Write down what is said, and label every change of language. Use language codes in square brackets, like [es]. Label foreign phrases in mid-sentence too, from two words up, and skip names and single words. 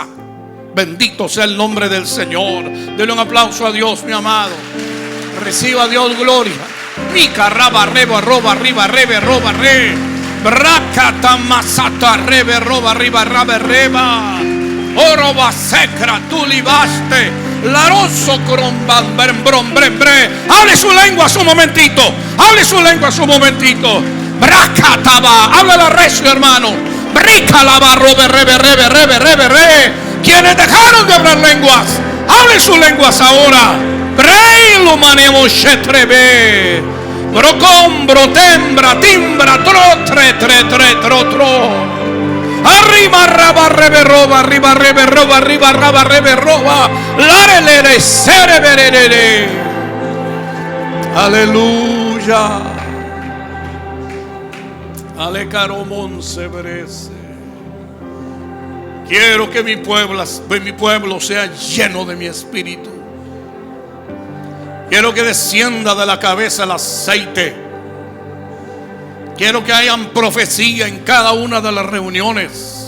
[es] Bendito sea el nombre del Señor. Dele un aplauso a Dios, mi amado. Reciba a Dios gloria. Mi carraba reba roba arriba rebe roba re. Bracata masata rebe roba arriba rabe reba. Oro va secra tu libaste. Laroso cromban brembre. Hable su lengua un momentito. Hable su lengua un momentito. Bracataba. Háblala recio, hermano. Brica la barro rebe. Quienes dejaron de hablar lenguas, hable sus lenguas ahora. Breilo manemo shetrebe. Brocombro tembra timbra tro. Arriba raba rebe roba, arriba rebe raba rebe roba. Larelere sereberere. Aleluya. Ale caromón se merece. Quiero que mi pueblo sea lleno de mi espíritu. Quiero que descienda de la cabeza el aceite. Quiero que hayan profecía en cada una de las reuniones.